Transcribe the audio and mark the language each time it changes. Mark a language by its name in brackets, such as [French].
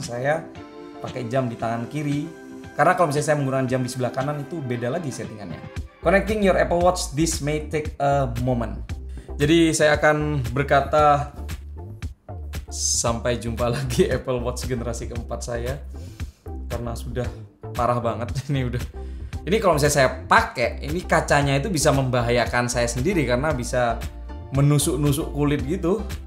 [Indonesian] Saya pakai jam di tangan kiri, karena kalau misalnya saya menggunakan jam di sebelah kanan itu beda lagi settingannya. [English] Connecting your Apple Watch, this may take a moment. [Indonesian] Jadi saya akan berkata sampai jumpa lagi Apple Watch generasi keempat saya, karena sudah parah banget ini kalau misalnya saya pakai, ini kacanya itu bisa membahayakan saya sendiri karena bisa menusuk-nusuk kulit gitu.